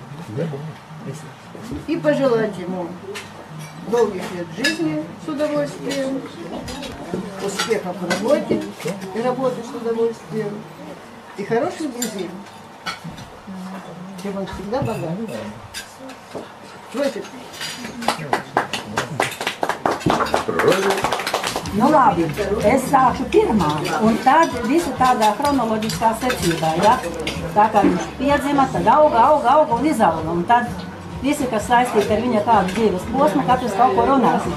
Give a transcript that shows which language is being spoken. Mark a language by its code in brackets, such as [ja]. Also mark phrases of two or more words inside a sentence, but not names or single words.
[ru] И пожелать ему долгих лет жизни с удовольствием, успехов в работе и работы с удовольствием, и хороших друзей. Чем он всегда богат. Просит. [lv] Nu labi, es sākšu pirmā, un tad visu tādā chronoloģiskā secībā, ja? Tā kā viņš piedzima, tad auga un izauga, un tad visi, kas saistīti ar viņa kādu dzīves posmu, katrs kaut ko runāsim.